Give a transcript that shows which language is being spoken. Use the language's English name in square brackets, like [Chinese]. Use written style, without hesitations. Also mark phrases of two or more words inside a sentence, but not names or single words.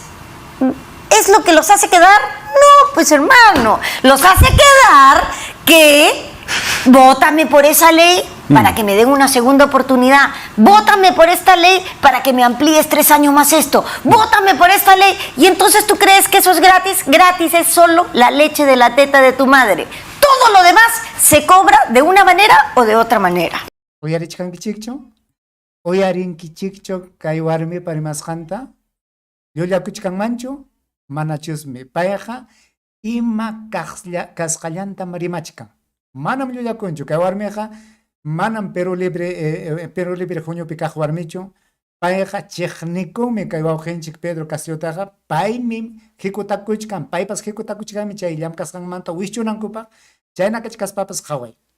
[Spanish] ¿es lo que los hace quedar? No, pues hermano, los hace quedar que vótame por esa ley para que me den una segunda oportunidad, vótame por esta ley para que me amplíes 3 años más esto, vótame por esta ley, y entonces tú crees que eso es gratis. Gratis es solo la leche de la teta de tu madre. Todo lo demás se cobra de una manera o de otra manera. [Quechua] Uyarinkichikcho kay warmi parimasqanta yullakuchkanmanchu manachusmi payqa ima kasqallantam rimachkan. Manam llullakunchu kay warmiqa, manam Perú Libre Juñupi kaq warmichu, payqa chiqnikumi kay wawqinchik Pedro Castillotaqa, paymi jikutakuchkan, paypas jikutakuchkanmi chay llamkasqanmanta wischunankupaq, chayna kachkaspapas qhaway.